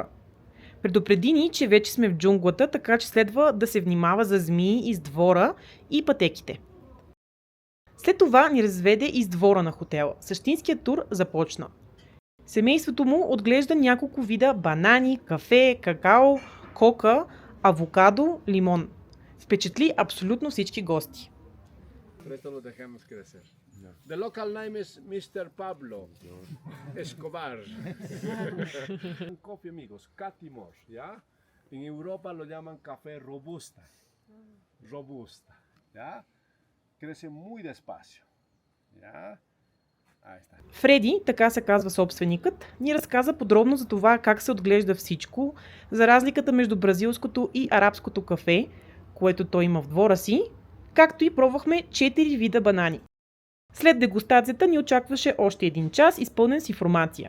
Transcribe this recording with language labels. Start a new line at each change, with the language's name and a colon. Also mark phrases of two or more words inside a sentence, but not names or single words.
Bulgarian: Предупреди ни, че вече сме в джунглата, така че следва да се внимава за змии из двора и пътеките. След това ни разведе из двора на хотела. Същинският тур започна. Семейството му отглежда няколко вида банани, кафе, какао, кока, авокадо, лимон. Впечатли абсолютно всички гости.
English: The local name is Mr. Pablo Escobar.
Spanish: Coffee, amigos, Catimor, ¿ya? En Europa lo llaman café robusta. Robusta, ¿ya? Crece muy despacio, ¿ya?
Bulgarian: Фреди, така се казва собственикът, ни разказа подробно за това как се отглежда всичко, за разликата между бразилското и арабското кафе, което той има в двора си, както и пробвахме 4 вида банани. След дегустацията ни очакваше още 1 час, изпълнен с информация.